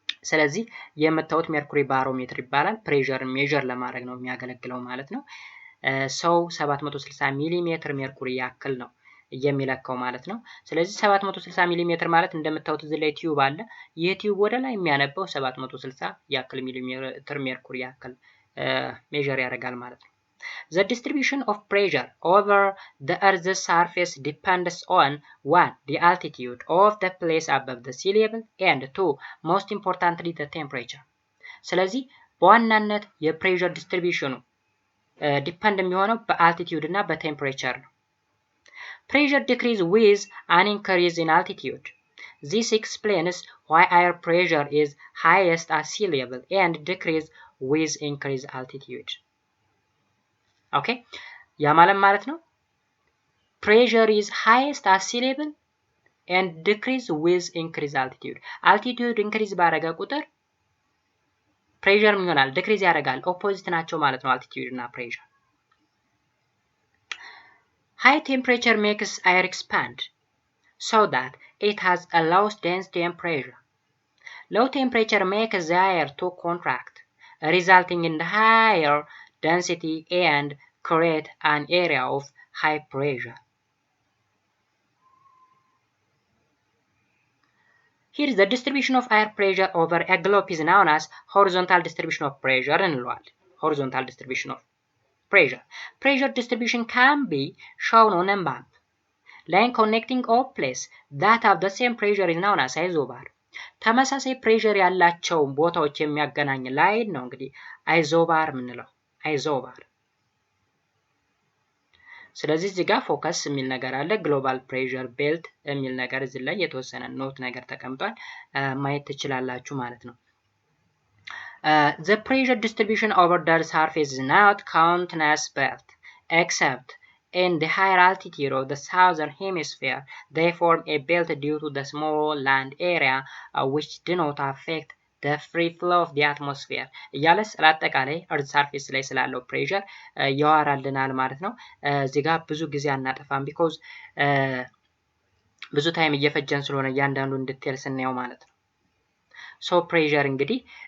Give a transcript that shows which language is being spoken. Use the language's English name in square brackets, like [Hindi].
[Amharic] ስለዚህ የምታዩት ሜርኩሪ ባሮሜትር ይባላል። ፕሬሸርን ሜዠር ለማድረግ ነው የሚያገለግለው ማለት ነው። ሰው 760 ሚሊሜትር ሜርኩሪ ያክል ነው የሚለካው ማለት ነው። ስለዚህ 760 ሚሊሜትር ማለት እንደምታዩት እዚህ ላይ ቲዩብ አለ። ይህ ቲዩብ ወደ ላይ የሚያነበው 760 ያክል ሚሊሜትር ሜርኩሪ ያክል ሜዠር ያደርጋል ማለት ነው። [English] The distribution of pressure over the Earth's surface depends on 1. The altitude of the place above the sea level and 2. Most importantly the temperature. [Amharic] ስለዚህ በዋናነት የፕሬሸር ዲስትሪቢዩሽኑ ዲፔንድ የሚሆነው በአልቲቲዩድ እና በቴምፕሬቸር ነው። [English] Pressure decrease with an increase in altitude. This explains why air pressure is highest at sea level and decrease with increased altitude. [Amharic] ኦኬ ያ ማለት ነው [English] pressure is highest at sea level and decrease with increased altitude. [Amharic] altitude increase ባረገ ቁጥር pressure ምን ይሆናል? decrease ያደርጋል። ኦፖዚት ናቸው ማለት ነው altitude እና pressure. [English] High temperature makes air expand so that it has a low density and pressure. Low temperature makes the air to contract, resulting in higher density and create an area of high pressure. here the distribution of air pressure over a globe is known as horizontal distribution of pressure እንለዋለን። horizontal distribution of pressure. Pressure distribution can be shown on a map. Line connecting all places that have the same pressure is known as isobar. [Amharic] ተመሳሳይ ፕሬሸር ያላቸው ቦታዎች የሚያገናኝ ላይን ነው እንግዲህ አይዞባር ምንለው አይዞባር። ስለዚህ እዚህ ጋር ፎከስ የሚል ነገር አለ ግሎባል ፕሬሸር ቤልት የሚል ነገር እዚህ ላይ የተወሰነ ኖት ነገር ተቀምጧል ማየት ትችላላችሁ ማለት ነው። [English] The pressure distribution over the surface is not continuous belt except in the higher altitude of the southern hemisphere. They form a belt due to the small land area which do not affect the free flow of the atmosphere. [Amharic] እያለስ ለአጠቃላይ እርዝ ሰርፌስ ላይ ስላለው ፕሬሸር ያወራልናል ማለት ነው። እዚህ ጋር ብዙ ጊዜ አናጠፋም ቢኮዝ ብዙ ታይም እየፈጀን ስለሆነ እያንዳንዱን ዲቴል ስናየው ማለት ነው። ሶ ፕሬሸር እንግዲህ